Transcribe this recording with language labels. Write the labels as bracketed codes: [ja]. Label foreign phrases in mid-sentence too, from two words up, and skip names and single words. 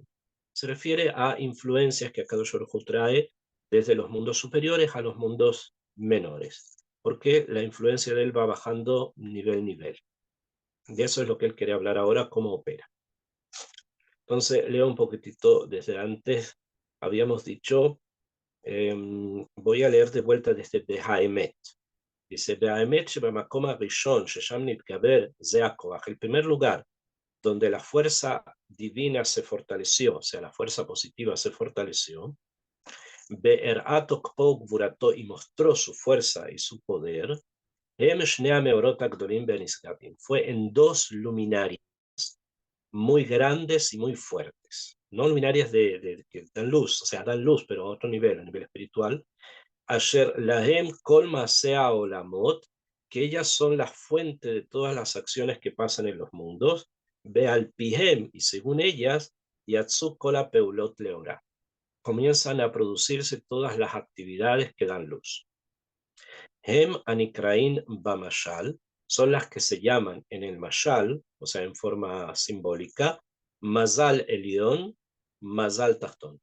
[es] Se refiere a influencias que Kadosh Baruj Hu trae desde los mundos superiores a los mundos menores, porque la influencia de él va bajando nivel. De eso es lo que él quiere hablar ahora, cómo opera. Entonces, leo un poquitito desde antes. Habíamos dicho, voy a leer de vuelta desde Behaemet. Dice, [he] Behaemet שבמקום הראשון ששם נתגבר זה הכוח. [es] El primer lugar donde la fuerza divina se fortaleció, o sea, la fuerza positiva se fortaleció, [he] בהראות תקפו גבורתו, [es] y mostró su fuerza y su poder, [he] הם שני המאורות הגדולים ונשגבים, [es] fue en dos luminarias muy grandes y muy fuertes. No luminarias que dan luz, o sea, dan luz, pero a otro nivel, a nivel espiritual. [he] אשר להם כל מסע עולמות, [es] que ellas son la fuente de todas las acciones que pasan en los mundos. [he] ועל פיהם, [es] y según ellas, [he] יצאו כל פעולות לאורה, [es] comienzan a producirse todas las actividades que dan luz. [he] הם הנקראים במשל, [es] son las que se llaman en el mashal, o sea, en forma simbólica, [he] מזל עליון, מזל תחתון.